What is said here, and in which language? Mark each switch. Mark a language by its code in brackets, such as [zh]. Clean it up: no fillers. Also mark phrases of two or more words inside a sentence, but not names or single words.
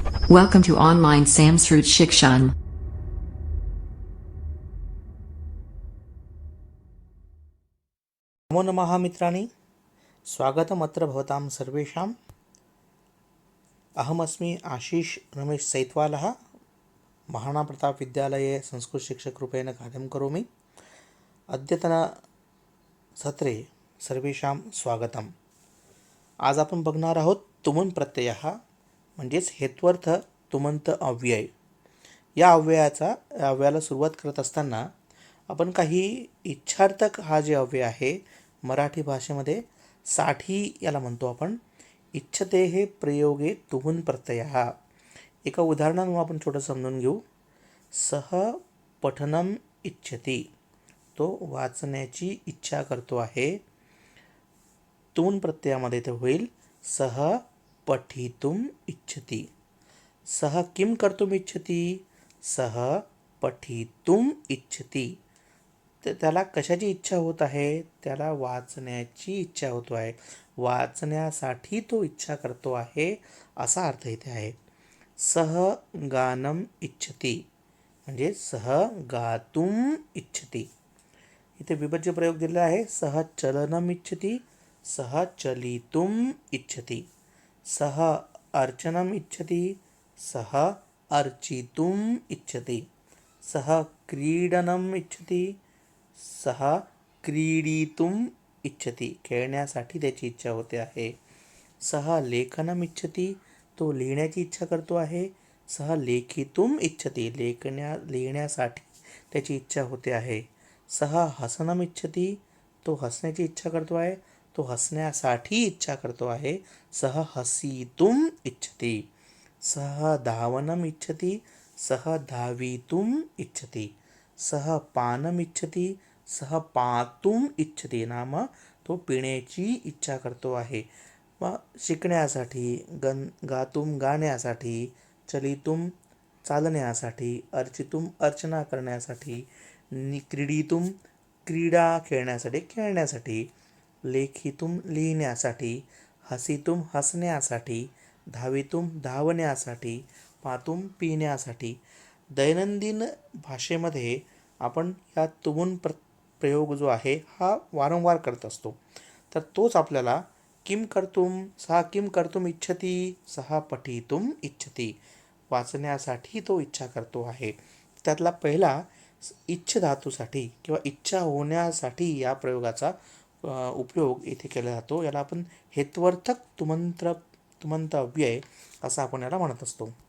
[en] Welcome to online Samskrut Shikshan. [sa] नमो नमः मित्राणि, स्वागतम् अत्र भवतां सर्वेषाम्। अहमस्मि आशीष रमेश सैत्वालः, महाराणा प्रताप विद्यालये संस्कृतशिक्षकरूपेण कार्यं करोमि। अद्यतनसत्रे सर्वेषां स्वागतम्। [mr] आज आपण बघणार आहोत [sa] तुमन् प्रत्ययः [mr] म्हणजेच हेत्वर्थ तुमंत अव्यय। या अव्ययाला सुरुवात करत असताना आपण काही इच्छार्थक हा जे अव्यय आहे मराठी भाषेमध्ये साठी याला म्हणतो आपण। [sa] इच्छते हे प्रयोगे तुमून प्रत्ययः। [mr] एका उदाहरणावरून आपण छोटं समजून घेऊ। [sa] सह पठनम इच्छति, [mr] तो वाचण्याची इच्छा करतो आहे। तुमून प्रत्ययामध्ये ते होईल [sa] सह पठितुम इच्छति। सह किम कर्तुम इच्छति? सह पठितुम इच्छति। [mr] त्याला कशाची इच्छा होत आहे? त्याला वाचण्याची इच्छा होतो आहे, वाचण्यासाठी तो इच्छा करतो आहे, असा अर्थ इथे आहे। [sa] सह गानम इच्छति म्हणजे सह गातुम इच्छति। [mr] इथे विभज्य प्रयोग दिलेला आहे। [sa] सह चलनम इच्छति, सह चलितुम इच्छति। सह अर्चनम इच्छति, सह अर्चितुम इच्छति। सह क्रीडनम इच्छति, सह क्रीडितुम इच्छति। [mr] खेळण्यासाठी त्याची इच्छा होते आहे। [sa] सह लेखनम इच्छति, [mr] तो लिहिण्याची इच्छा करतो आहे। [sa] सह लेखितुम इच्छति, [mr] लिहिण्यासाठी त्याची इच्छा होते आहे। [sa] सह हसनम इच्छति, [mr] तो हसण्याची इच्छा करतो आहे, तो हसण्यासाठी इच्छा करतो आहे। [sa] सह हसितुम इच्छति। सह धावनम इच्छति, सह धावितुम इच्छति। सह पानम इच्छति, सह पातुम इच्छति, नाम [mr] तो पिण्याची इच्छा करतो आहे। व शिकण्यासाठी, गातुम गाण्यासाठी, चलितुम चालण्यासाठी, अर्चितुम अर्चना करण्यासाठी, क्रीडितुम क्रीडा खेळण्यासाठी, लेखितुम लिहिण्यासाठी, हसितुम हसण्यासाठी, धावितुम धावण्यासाठी, पातुम पिण्यासाठी। दैनंदिन भाषेमध्ये आपण या तुमून प्रयोग जो आहे हा वारंवार करत असतो। तर तोच आपल्याला [sa] किम कर्तुम, सहा किम कर्तुम इच्छति, सहा पठितुम इच्छति, [mr] वाचण्यासाठी तो इच्छा करतो आहे। त्यातला पहिला इच्छ धातूसाठी किंवा इच्छा होण्यासाठी या प्रयोगाचा उपयोग इथे केला जातो। याला आपण हेत्वर्थक तुमंत अव्यय असं आपण याला म्हणत असतो।